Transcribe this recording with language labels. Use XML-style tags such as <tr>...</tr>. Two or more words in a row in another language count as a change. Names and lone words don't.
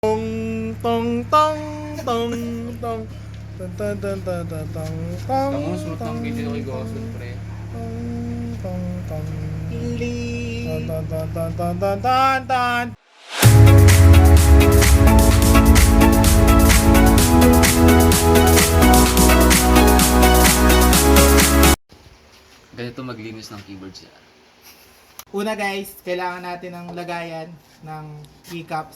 <tl>Tong tong tong tong tong tong tong tong tong tong tong tong Tangos mo tang video kay Gosod, pre. tong tong Li. tong tong tong tong tong tong tong. Ganito maglinis ng keyboard siya. Una guys, kailangan natin ng lagayan ng keycaps.</tl>